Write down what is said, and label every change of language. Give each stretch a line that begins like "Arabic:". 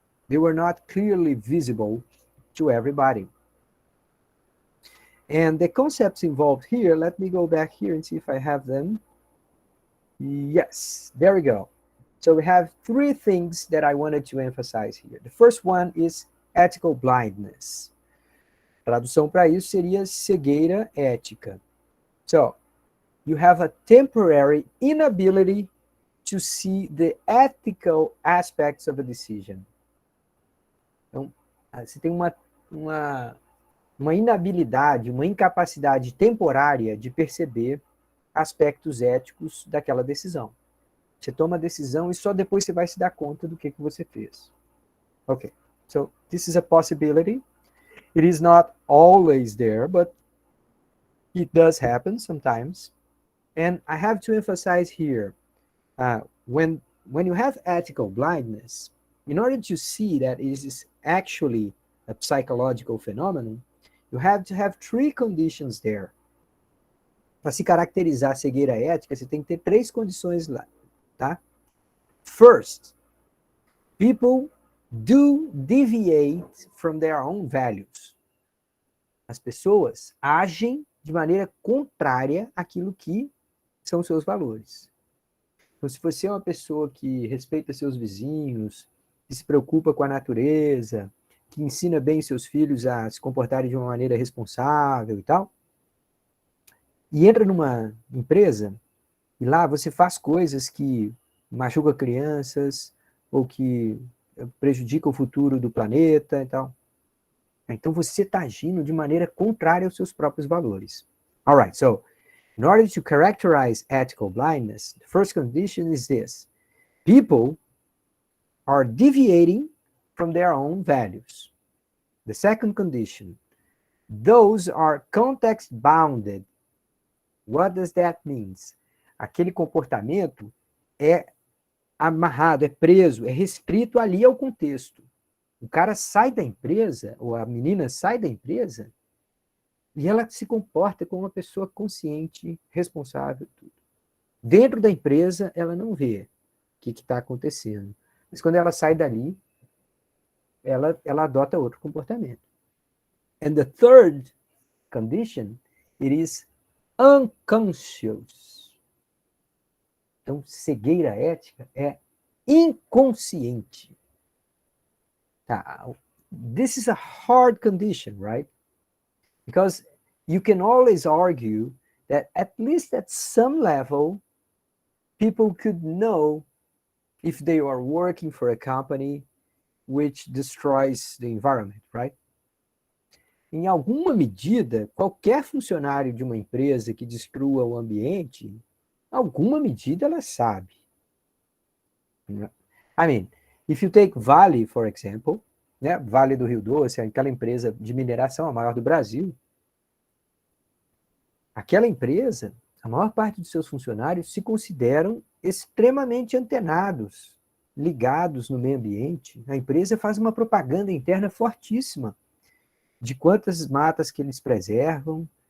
English: They were not clearly visible to everybody. And the concepts involved here, let me go back here and see if I have them. Yes, there we go. So we have three things that I wanted to emphasize here. The first one is ethical blindness.
Portuguese: Tradução para isso seria cegueira ética.
English: So, you have a temporary inability to see the ethical aspects of a decision.
Portuguese: Então, você tem uma inabilidade, uma incapacidade temporária de perceber aspectos éticos daquela decisão. Você toma a decisão e só depois você vai se dar conta do que você fez.
English: Okay, so this is a possibility. It is not always there, but it does happen sometimes. And I have to emphasize here, when you have ethical blindness, in order to see that it is actually a psychological phenomenon, you have to have three conditions there.
Portuguese: Para se caracterizar a cegueira ética, você tem que ter três condições lá, tá?
English: First, people do deviate from their own values.
Portuguese: As pessoas agem de maneira contrária àquilo que são seus valores. Então, se você é uma pessoa que respeita seus vizinhos, que se preocupa com a natureza, que ensina bem seus filhos a se comportarem de uma maneira responsável e tal, e entra numa empresa e lá você faz coisas que machucam crianças ou que prejudicam o futuro do planeta e tal, então você está agindo de maneira contrária aos seus próprios valores.
English: All right, so in order to characterize ethical blindness, the first condition is this: people are deviating from their own values. The second condition, those are context bounded. What does that mean?
Portuguese: Aquele comportamento é amarrado, é preso, é restrito ali ao contexto. O cara sai da empresa, ou a menina sai da empresa, e ela se comporta como uma pessoa consciente, responsável, tudo. Dentro da empresa, ela não vê o que está acontecendo. Mas quando ela sai dali, ela adota outro comportamento.
English: And the third condition, it is unconscious.
Portuguese: Então, cegueira ética é inconsciente. Tá.
English: This is a hard condition, right? Because you can always argue that at least at some level, people could know if they are working for a company which destroys the environment, right?
Portuguese: Em alguma medida, qualquer funcionário de uma empresa que destrua o ambiente, alguma medida ela sabe.
English: I mean, if you take Vale, for example,
Portuguese: né? Vale do Rio Doce, aquela empresa de mineração, a maior do Brasil, aquela empresa, a maior parte dos seus funcionários se consideram extremamente antenados, ligados no meio ambiente. A empresa faz uma propaganda interna fortíssima de quantas matas que eles preservam,